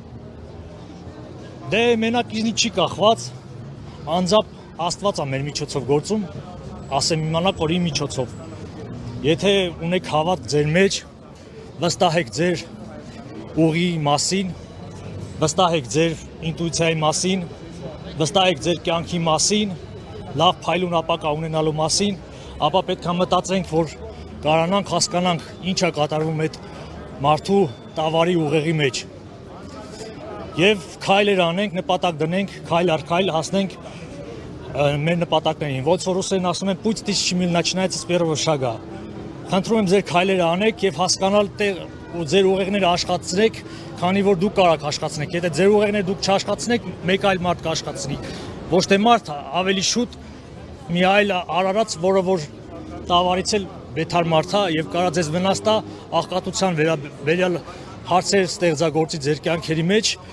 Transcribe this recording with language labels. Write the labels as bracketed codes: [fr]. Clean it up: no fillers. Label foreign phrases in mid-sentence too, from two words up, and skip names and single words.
[hy] Դե մենակ ինձնից չի կախված, անձամբ Աստված է մեր միջոցով գործում, ասեմ իմանաք, որ իմ միջոցով։ Եթե ունեք հավատ ձեր մեջ, վստահեք ձեր ուղի մասին, վստահեք ձեր ինտուիցիայի մասին, վստահեք ձեր կյանքի մասին, լավ փայլուն ապագա ունենալու մասին, ապա պետք է մտածենք, որ կարողանանք հասկանանք ինչ է կատարվում այդ մարդու տավարի ուղեղի մեջ։ Եվ քայլեր անենք, նպատակ դնենք, քայլ առ քայլ հասնենք մեր նպատակներին։ Ոնց որ ռուսերեն ասում են, [ru] «Путь тысячи миль начинается с первого шага»։ [hy] Խնդրում եմ ձեր քայլերը անեք եւ հասկանալ ու ձեր ուղեղները աշխատացնեք, քանի որ դուք կարող աշխատացնեք։ Եթե ձեր ուղեղները դուք չաշխացնեք, մեկ այլ մարդ կաշխացնի։ Ոչ թե մարդ, ավելի շուտ մի այլ արարած, որը որ տավարից էլ բեթար մարդ է եւ կարա ձեզ վնաս տա աղքատության վերաբերյալ հարցեր ստեղծագործի ձեր կյանքերի մեջ։